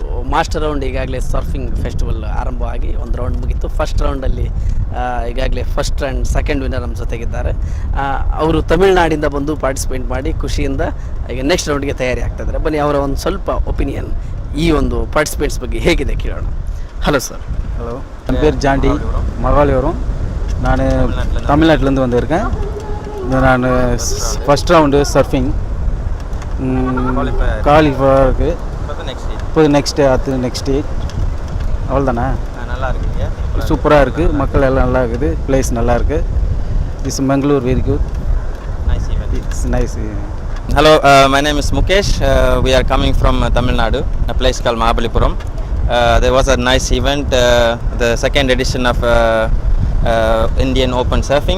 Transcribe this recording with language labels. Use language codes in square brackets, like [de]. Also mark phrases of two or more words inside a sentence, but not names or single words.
[en] master round [kn] ಈಗಾಗಲೇ [en] surfing festival [kn] ಆರಂಭ ಆಗಿ ಒಂದು ರೌಂಡ್ ಮುಗೀತು. ಫಸ್ಟ್ ರೌಂಡಲ್ಲಿ ಈಗಾಗಲೇ [en] first and second winner [kn] ನಮ್ಮ ಜೊತೆಗಿದ್ದಾರೆ. ಅವರು ತಮಿಳುನಾಡಿಂದ ಬಂದು ಪಾರ್ಟಿಸಿಪೇಟ್ ಮಾಡಿ ಖುಷಿಯಿಂದ ಈಗ [en] next roundಗೆ [kn] ತಯಾರಿ ಆಗ್ತಾಯಿದ್ದಾರೆ. ಬನ್ನಿ, ಅವರ ಒಂದು ಸ್ವಲ್ಪ ಒಪಿನಿಯನ್ ಈ ಒಂದು ಪಾರ್ಟಿಸಿಪೇಟ್ಸ್ ಬಗ್ಗೆ ಹೇಗಿದೆ ಕೇಳೋಣ. [en] hello sir. [ta] ஹலோ, என் பேர் ஜாண்டி, மகாலிபுரம். நான் தமிழ்நாட்டிலேருந்து வந்திருக்கேன். [en] நான் first round surfing qualify இருக்குது. [ta] இப்போ நெக்ஸ்ட் அது [en] next stage [ta] அவ்வளோதானே? நல்லா இருக்குங்க, சூப்பராக இருக்குது, மக்கள் எல்லாம் நல்லா இருக்குது, பிளேஸ் நல்லா இருக்குது. [en] it's Mangalore very good, nice event. It's nice. Hello, my name is Mukesh. We are coming from Tamil Nadu, a place called Mahabalipuram. There was a nice event, the second edition of Indian Open Surfing.